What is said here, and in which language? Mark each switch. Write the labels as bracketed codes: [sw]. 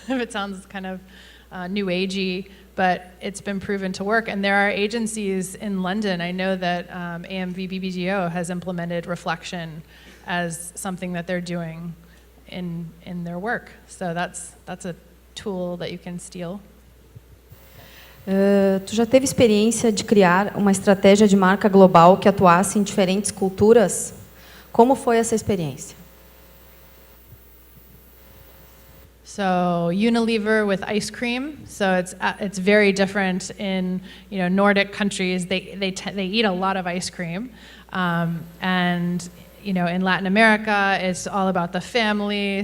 [en] If it sounds kind of new agey, but it's been proven to work. And there are agencies in London. I know that AMV BBGO has implemented reflection as something that they're doing in their work. So that's a tool that you can steal. [pt] Tu já teve experiência de criar uma estratégia de marca global que atuasse em diferentes culturas? Como foi essa experiência? [en] So Unilever with ice cream. So it's very different in Nordic countries. They eat a lot of ice cream, and in Latin America it's all about the family.